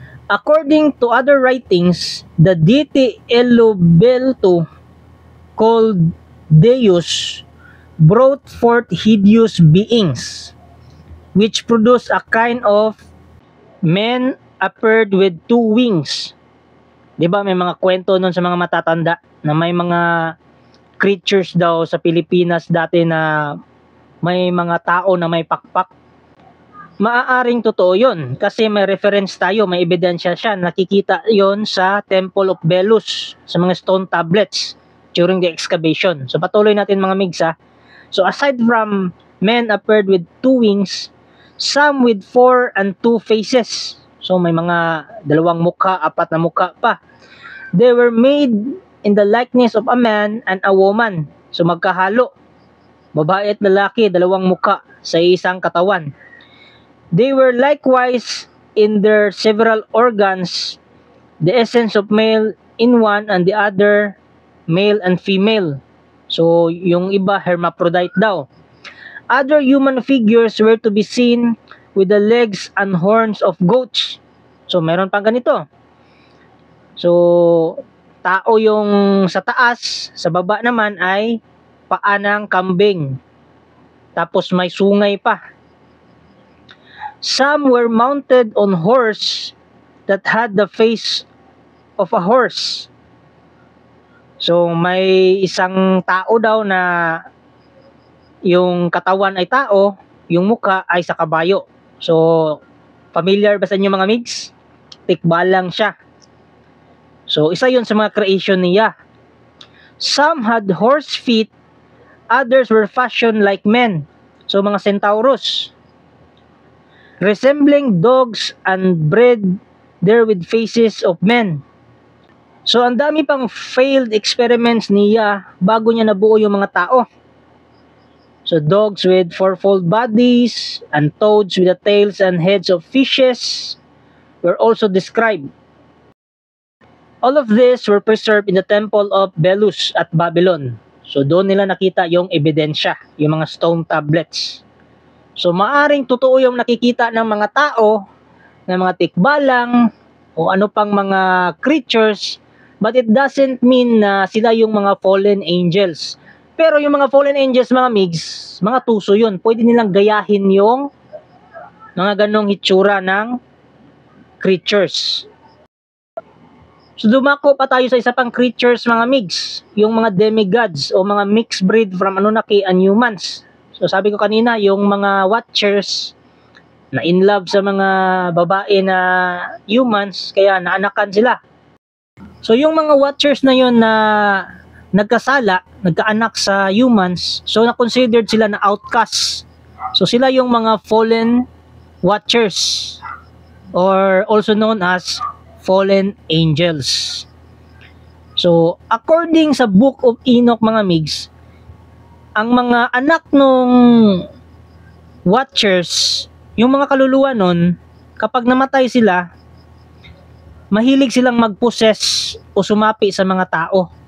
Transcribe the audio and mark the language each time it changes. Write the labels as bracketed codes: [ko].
[en] According to other writings, the deity Elubeltu, called Deus, brought forth hideous beings, which produced a kind of men appeared with two wings. [tl] Diba may mga kwento nun sa mga matatanda na may mga creatures daw sa Pilipinas dati na may mga tao na may pakpak. Maaaring totoo yun kasi may reference tayo, may ebidensya siya. Nakikita yon sa Temple of Belus, sa mga [en] stone tablets during the excavation. [tl] So patuloy natin mga migs ha. [en] So aside from men appeared with two wings, some with 4 and 2 faces. [tl] So may mga 2 mukha, 4 na mukha pa. [en] They were made in the likeness of a man and a woman. [tl] So magkahalo. Babae at lalaki, 2 mukha sa isang katawan. [en] They were likewise in their several organs, the essence of male in one and the other male and female. [tl] So yung iba hermaphrodite daw. [en] Other human figures were to be seen with the legs and horns of goats. [tl] So, meron pang ganito. So, tao yung sa taas, sa baba naman ay paa ng kambing. Tapos may sungay pa. [en] Some were mounted on horse that had the face of a horse. [tl] So, may isang tao daw na yung katawan ay tao, yung mukha ay sa kabayo. So, familiar ba sa inyo mga migs? Tikbalang siya. So, isa yun sa mga creation niya. [en] Some had horse feet, others were fashioned like men. [tl] So, mga centaurus. [en] Resembling dogs and bred there with faces of men. [tl] So ang dami pang failed experiments niya bago niya nabuo yung mga tao. [en] So dogs with fourfold bodies and toads with the tails and heads of fishes were also described. All of these were preserved in the temple of Belus at Babylon. [tl] So doon nila nakita yung ebidensya, yung mga stone tablets. So maaring totoo yung nakikita ng mga tao, ng mga tikbalang, o ano pang mga creatures, [en] but it doesn't mean [tl] na sila yung mga fallen angels. Pero yung mga fallen angels, mga migs, mga tuso yun. Pwede nilang gayahin yung mga ganong hitsura ng creatures. So dumako pa tayo sa isa pang creatures, mga migs, yung mga demigods o mga [en] mixed breed from Anunnaki and humans. [tl] So sabi ko kanina, yung mga watchers na in love sa mga babae na humans, kaya naanakan sila. So yung mga watchers na yun na nagkasala, nagkaanak sa humans, so na-considered sila na outcasts. So sila yung mga fallen watchers or also known as fallen angels. So according sa Book of Enoch, mga migs, ang mga anak nung watchers, yung mga kaluluwa nun, kapag namatay sila, mahilig silang mag-possess o sumapi sa mga tao.